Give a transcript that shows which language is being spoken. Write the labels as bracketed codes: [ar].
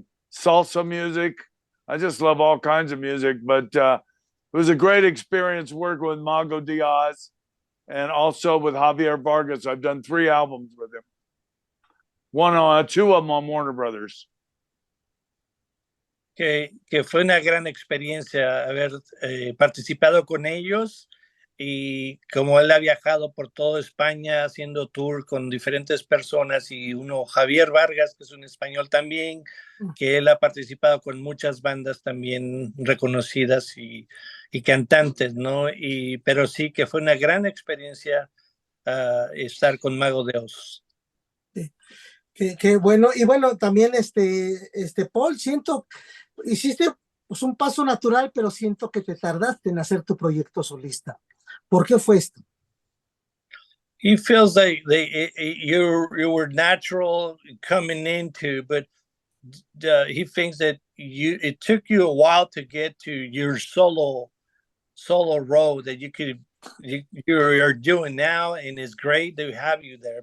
[en] Salsa music. I just love all kinds of music. But it was a great experience working with Mago Diaz and also with Javier Vargas. I've done 3 albums with him. 2 of them on Warner Brothers. [es] Que fue una gran experiencia haber participado con ellos, y como él ha viajado por toda España haciendo tour con diferentes personas, y uno Javier Vargas, que es un español también, que él ha participado con muchas bandas también reconocidas y cantantes, ¿no? Pero sí que fue una gran experiencia estar con Mago de Oz. Qué bueno. Y bueno, también Paul, siento, hiciste pues un paso natural, pero siento que te tardaste en hacer tu proyecto solista. ¿Por qué fue esto? [en] He feels like you were natural coming into, but he thinks that it took you a while to get to your solo road that you're doing now, and it's great to have you there.